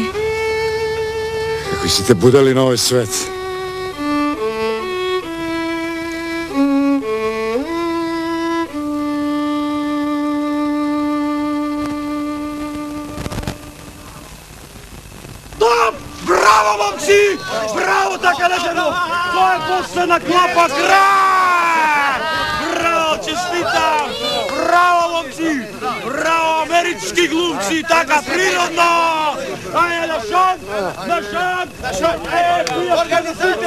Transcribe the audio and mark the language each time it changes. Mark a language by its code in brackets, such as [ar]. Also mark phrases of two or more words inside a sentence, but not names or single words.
[sr] Kako si te budali na ovaj svet. Da! [mk] Bravo, momci! Bravo, така лежано! [bg] Това е последна клапа! Край! [mk] Браво, честитам! Браво, момци! Браво, амерички глумци! Така природно! Ајде, на шант! На шант! Пијачка за сите!